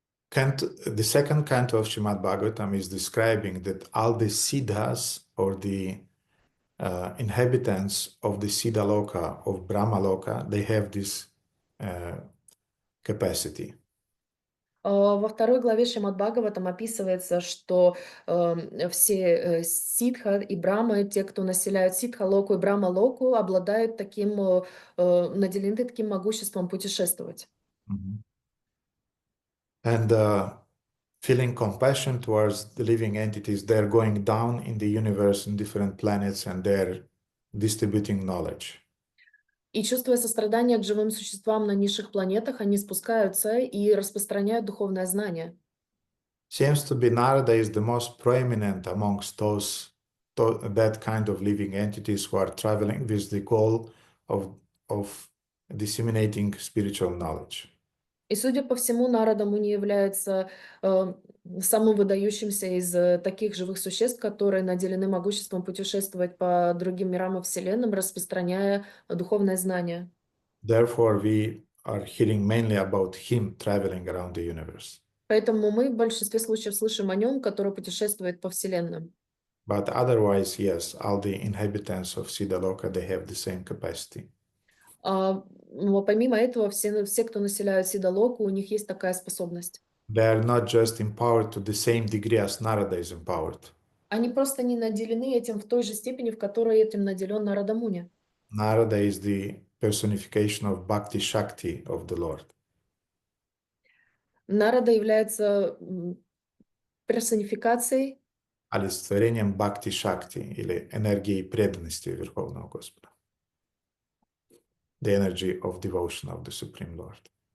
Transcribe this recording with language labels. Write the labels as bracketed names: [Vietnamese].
[English] The second canto of Srimad Bhagavatam is describing that all the siddhas, or the inhabitants of the Siddha Loka, of Brahma Loka, they have this capacity. [Russian] Во второй главе Шримад Бхагаватам описывается, что все ситха и брамы, те, кто населяют ситха-локу и брама-локу, обладают таким, наделены таким могуществом путешествовать. [English] And feeling compassion towards the living entities, they're going down in the universe in different planets and they're distributing knowledge. [Russian] И чувствуя сострадание к живым существам на низших планетах, они спускаются и распространяют духовное знание. [English] Seems to be Narada is the most prominent amongst that kind of living entities who are traveling with the goal of disseminating spiritual knowledge. [Russian] И, судя по всему, Нарада Муни является самым выдающимся из таких живых существ, которые наделены могуществом путешествовать по другим мирам и вселенным, распространяя духовное знание. [English] Therefore, we are hearing mainly about him traveling around the universe. [Russian] Поэтому мы в большинстве случаев слышим о нем, который путешествует по вселенным. [English] But otherwise, yes, all the inhabitants of Siddhaloka, they have the same capacity. [Russian] Но помимо этого, все, кто населяют Сидалоку, у них есть такая способность. [English] They are not just empowered to the same degree as Narada is empowered. [Russian] Они просто не наделены этим в той же степени, в которой этим наделен Нарада Муни. [English] Narada is the personification of Bhakti Shakti of the Lord. [Russian] Нарада является персонификацией, Олицетворением Бхакти Шакти или энергии преданности Верховного Господа. [English] The energy of devotion of the Supreme Lord.